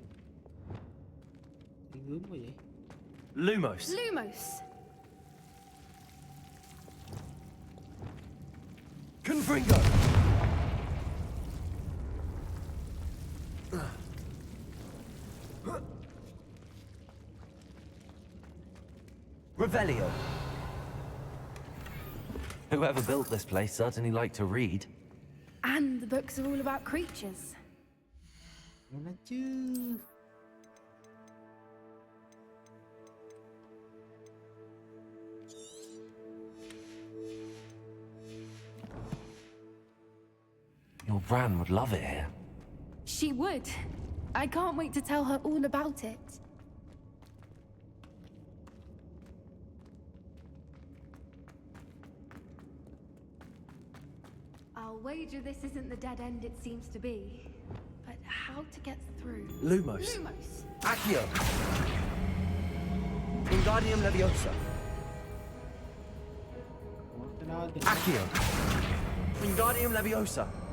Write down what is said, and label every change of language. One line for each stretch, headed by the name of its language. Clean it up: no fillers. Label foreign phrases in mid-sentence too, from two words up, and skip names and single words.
Vietnamese: Cái gớm quá vậy. Lumos. Lumos! Confringo. Revelio.
English: Whoever built this place certainly liked to read. And the books are all about creatures.
Vietnamese: Nghe nó chứ.
English: Your Bran would love it here. She would. I can't wait to tell her all about it. I'll wager this isn't the dead end it seems to be. But how to get through? Lumos. Lumos!
Latin: Accio. Wingardium Leviosa.
Vietnamese: Cái đó thì
Latin: Accio. Wingardium Leviosa.